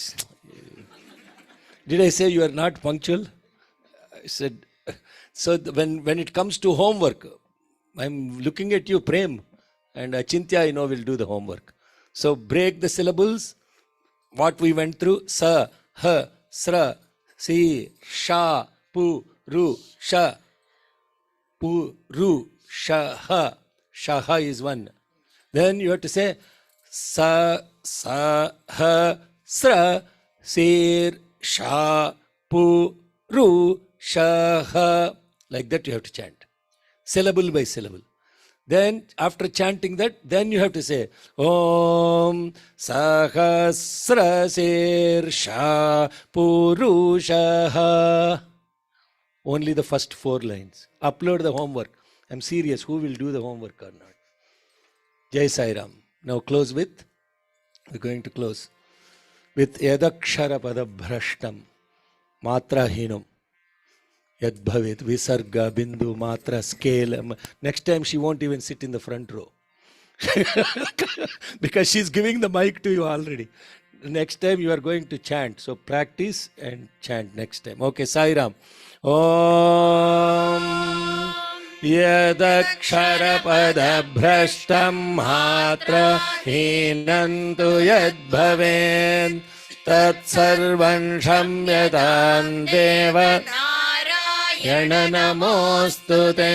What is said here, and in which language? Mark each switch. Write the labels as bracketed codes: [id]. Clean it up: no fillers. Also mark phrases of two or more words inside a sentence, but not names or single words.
[en] Did I say you are not punctual? I said, so when it comes to homework, I'm looking at you, Prem, and Achintya, I know, will do the homework. So break the syllables, what we went through, [sa] स, ह, स्र, शि, ष, पु, रु, ष, पु, रु, ष, ह. [en] Shaha is one. Then you have to say [sa] स, ह, स्र, शिर्, ष, पु, रु, ष, ह. [en] Like that you have to chant. Syllable by syllable. Then after chanting that, then you have to say [sa] ॐ सहस्र शीर्षा पुरुषा. [en] Only the first 4 lines. Upload the homework. I'm serious. Who will do the homework or not? Jai Sai Ram. Now close with, we're going to close with [sa] यदक्षर पद भ्रष्टं मात्रा हीनं यद्भवेत् विसर्ग बिन्दु मात्रा [en] Scale. Next time she won't even sit in the front row. Because she's giving the mic to you already. Next time you are going to chant. So practice and chant next time. [sa] Okay, Sai Ram. ॐ यदक्षरपद भ्रष्टं मात्रा हीनन्तु यद्भवेत् तत् सर्वं क्षम्यतां देव यान नमोऽस्तुते